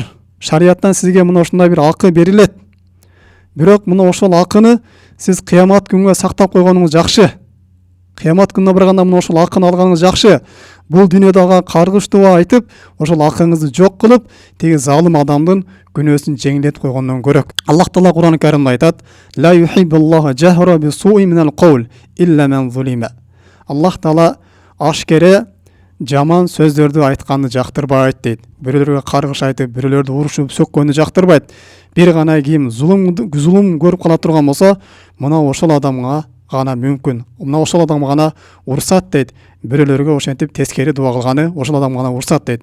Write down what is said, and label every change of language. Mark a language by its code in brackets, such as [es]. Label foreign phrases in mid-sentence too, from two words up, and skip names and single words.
[ky] Шарияттан сизге мына ушундай бир акы берилет. Бирок мына ошол акыны сиз кыямат күнгө сактап койгонуңуз жакшы. Кыямат күнүнө барганда мына ошол акыны алганыңыз жакшы. Бул дүйнөдө ага каргыш дуа айтып, ошол акыңызды жок кылып, теги залым адамдын күнөөсүн жеңилдетип койгондон көрөк. Аллах Таала Кур'ан Каримде айтат: [ar] "لا يحب الله الجهر بالسوء من القول إلا من ظلم". [ky] Аллах Таала ашкере жаман сөздөрдү айтканды жактырбайт дейт. Бирөөлөргө каргыш айтып, бирөөлөрдү урушуп, сөккөндү жактырбайт. Бир гана ким зулум көрүп кала турган болсо, мына ошол адамга гана мүмкүн. Мына ошол адамга гана урсат дейт. Бирөөлөргө ошентип тескери дуа кылганы ошол адамга гана урсат дейт.